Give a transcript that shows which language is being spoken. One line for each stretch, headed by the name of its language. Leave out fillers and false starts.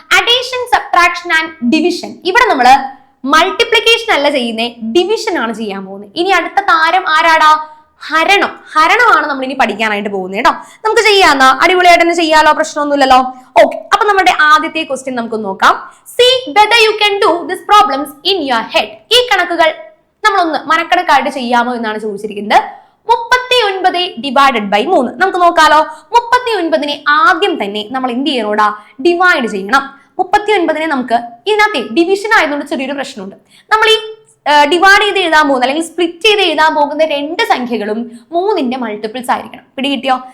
Malayalam: Addition, subtraction and division. ഇവിടെ നമ്മള് multiplication അല്ല ചെയ്യുന്നേ, ഡിവിഷൻ ആണ് ചെയ്യാൻ പോകുന്നത്. ഇനി അടുത്ത താരം ആരാടാ? ഹരണമാണ് നമ്മൾ ഇനി പഠിക്കാനായിട്ട് പോകുന്നത് കേട്ടോ. നമുക്ക് ചെയ്യാന്നാ, അടിപൊളിയായിട്ട് തന്നെ ചെയ്യാലോ, പ്രശ്നമൊന്നുമില്ലല്ലോ. ഓക്കെ, അപ്പൊ നമ്മുടെ ആദ്യത്തെ ക്വസ്റ്റ്യൻ നമുക്ക് നോക്കാം.
English: See whether you can do these problems in your head.
Malayalam: ഈ കണക്കുകൾ നമ്മളൊന്ന് മനക്കണക്കായിട്ട് ചെയ്യാമോ എന്നാണ് ചോദിച്ചിരിക്കുന്നത്. 39 / 3 നമുക്ക് നോക്കാലോ. 39നെ ആദ്യം തന്നെ നമ്മൾ എന്ത് ചെയ്യണോടാ? ഡിവൈഡ് ചെയ്യണം. 39നെ നമുക്ക് ഇതിനകത്ത് ഡിവിഷൻ ആയതുകൊണ്ട് ചെറിയൊരു പ്രശ്നമുണ്ട്. നമ്മൾ ഈ ഡിവൈഡ് ചെയ്ത് എഴുതാൻ പോകുന്ന അല്ലെങ്കിൽ സ്പ്ലിറ്റ് ചെയ്ത് എഴുതാൻ പോകുന്ന 2 സംഖ്യകളും 3ന്റെ മൾട്ടിപ്പിൾസ് ആയിരിക്കണം. പിടികിട്ടിയോ?